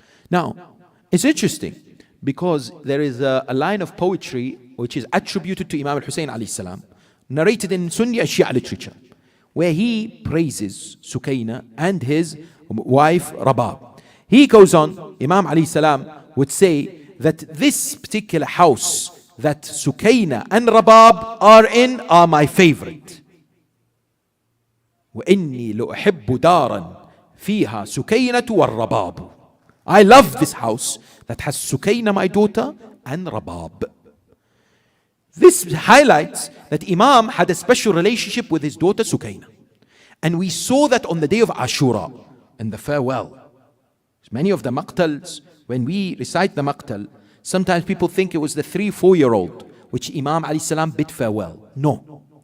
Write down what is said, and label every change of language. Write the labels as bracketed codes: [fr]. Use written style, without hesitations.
[en] Now, it's interesting because there is a line of poetry which is attributed to Imam Hussein alayhi salam, narrated in Sunni and Shia literature, where he praises Sukaina and his wife Rabab. He goes on, Imam alayhi salam would say that this particular house that Sukaina and Rabab are in are my favorite. [ar] وإني لأحب دارا فيها سكينة والرباب. [en] I love this house that has Sukaina, my daughter, and Rabab. This highlights that Imam had a special relationship with his daughter Sukaina. And we saw that on the day of Ashura, in the farewell. Many of the maqtals, when we recite the maqtal, sometimes people think it was the 3-4-year-old which Imam alayhi salam bid farewell. No.